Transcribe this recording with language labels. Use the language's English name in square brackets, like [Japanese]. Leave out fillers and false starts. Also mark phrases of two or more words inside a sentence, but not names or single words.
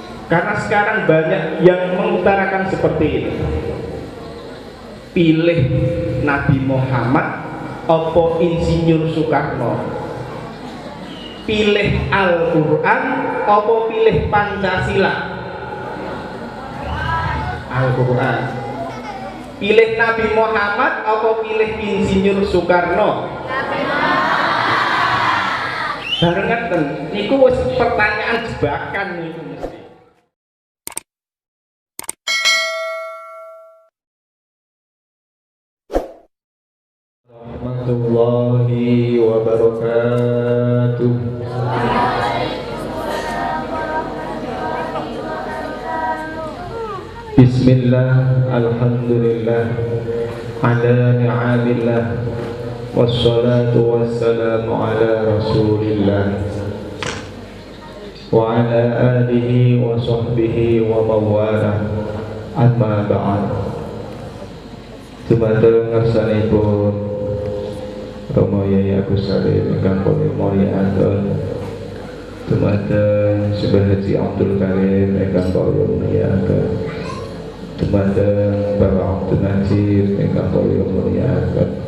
[Indonesian] Karena sekarang banyak yang mengutarakan seperti ini. [Javanese] Pilih Nabi Muhammad opo Insinyur Soekarno, pilih Al-Quran opo pilih Pancasila. Al-Quran. Pilih Nabi Muhammad opo pilih Insinyur Soekarno. Barengan niku wis pertanyaan jebakan niku mesti. [Arabic] ورحمة الله وبركاته. بسم الله، الحمد لله، على نعم الله، والصلاة والسلام على رسول الله وعلى آله وصحبه ومن والاه، أما بعد. [Javanese] Dumateng ngarsanipun Rama Yai Agus Salim ingkang kula mulyakaken, dumateng Syekh Haji Abdul Karim ingkang kula mulyakaken, dumateng Bapak Abdul Najib ingkang kula mulyakaken,